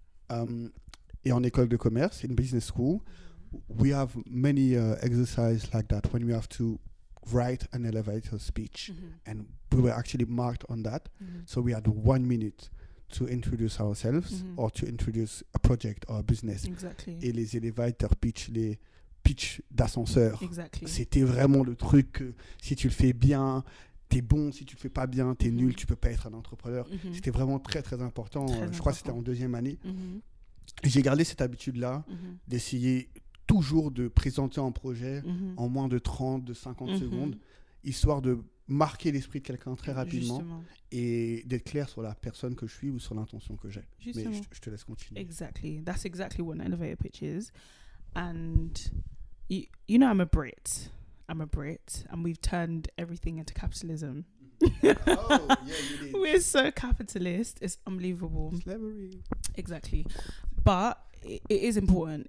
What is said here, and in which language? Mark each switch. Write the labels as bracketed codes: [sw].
[fr] Et en école de commerce, [en] in business school, we have many exercises like that when we have to write an elevator speech. And we were actually marked on that. So we had 1 minute to introduce ourselves or to introduce a project or a business. Exactly. [fr] Et les elevator pitch, les pitch d'ascenseur. [en] Exactly. [fr] C'était vraiment le truc que si tu le fais bien, t'es bon. Si tu le fais pas bien, t'es nul. Tu peux pas être un entrepreneur. C'était vraiment très très important. Je crois que c'était en 2e année. J'ai gardé cette habitude-là d'essayer toujours de présenter un projet en moins de 30, de 50 secondes, histoire de marquer l'esprit de quelqu'un très rapidement. Justement. Et d'être clair sur la personne que je suis ou sur l'intention que j'ai. Justement. Mais je te laisse continuer. [en] Exactly. That's exactly what an elevator pitch is. And you know I'm a Brit, and we've turned everything into capitalism. Oh, yeah, you did. We're so capitalist. It's unbelievable. Slavery. Exactly. But it is important.